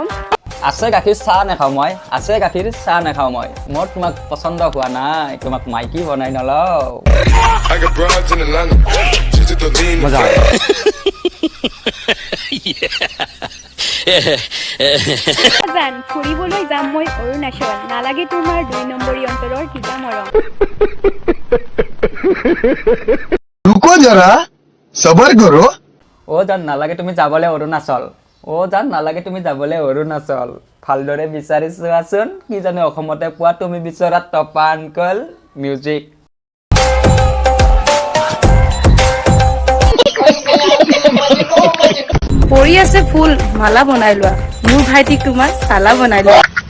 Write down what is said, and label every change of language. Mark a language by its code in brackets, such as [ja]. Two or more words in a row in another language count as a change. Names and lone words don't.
[as] আছে গাখীৰ চাহ নাখাওঁ মই, আছে গাখীৰ চাহ নাখাওঁ মই, মোৰ তোমাক পচন্দ হোৱা নাই, তোমাক মাইকী বনাই নলওঁ। জান ফুৰিবলৈ যাম মই অৰুণাচল, নালাগে তোমাৰ 2 নম্বৰী অন্তৰৰ কিবা মৰম। [hi] रुको जरा सबर करो। [as] অ জান নালাগে তুমি যাবলৈ অৰুণাচল, অ জান নালাগে তুমি যাবলৈ অৰুণাচল, ভালদৰে বিচাৰি চোৱাচোন, কি জানো অসমতে পোৱা তুমি বিচৰা টপা আংকল মিউজিক। পৰি আছে ফুল মালা বনাই লোৱা, মোৰ ভাইটিক তোমাৰ চালা বনাই লোৱা।